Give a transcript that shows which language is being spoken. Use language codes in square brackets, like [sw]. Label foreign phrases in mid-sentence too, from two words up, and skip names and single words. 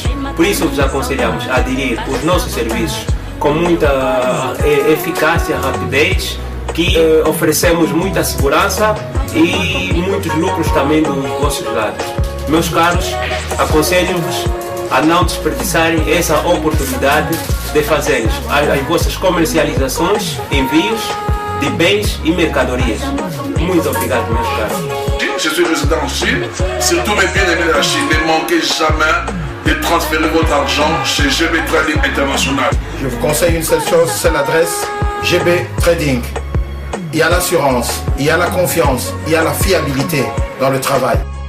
[pt] Por isso vos aconselhamos a aderir os nossos serviços com muita eficácia, rapidez, que oferecemos muita segurança e muitos lucros também dos vossos lados. Meus caros, aconselho-vos a não desperdiçarem essa oportunidade de fazer as vossas comercializações, envios de bens e mercadorias. Muito obrigado, meus caros. [fr] Je suis résident en Chine, surtout mes bien-aimés de la Chine, ne manquez jamais et transférez votre argent chez GB Trading International. Je vous conseille une seule chose, c'est l'adresse GB Trading. Il y a l'assurance, il y a la confiance, il y a la fiabilité dans le travail.